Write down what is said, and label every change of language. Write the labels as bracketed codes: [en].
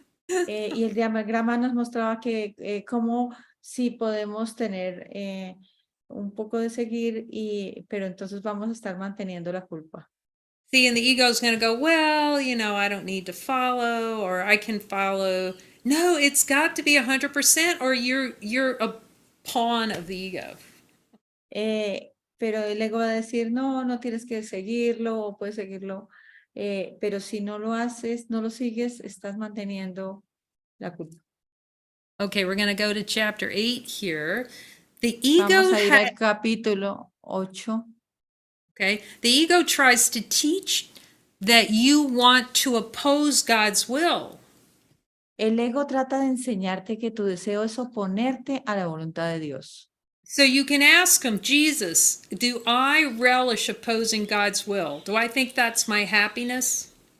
[es] Y el diagrama nos mostraba que cómo sí podemos tener un poco de seguir, pero entonces vamos a estar manteniendo la culpa. [en] See, and the ego's going to go, well, I don't need to follow, or I can follow. No, it's got to be 100%, or you're a pawn of the ego. [es] Pero el ego va a decir, no, no tienes que seguirlo, o puedes seguirlo, pero si no lo haces, no lo sigues, estás manteniendo la culpa. [en] Okay, we're going to go to chapter 8 here. The ego [es] Vamos a ir al capítulo 8. [en] Okay, the ego tries to teach that you want to oppose God's will. [es] El ego trata de enseñarte que tu deseo es oponerte a la voluntad de Dios. [en] So you can ask him, Jesus, do I relish opposing God's will? Do I think that's my happiness?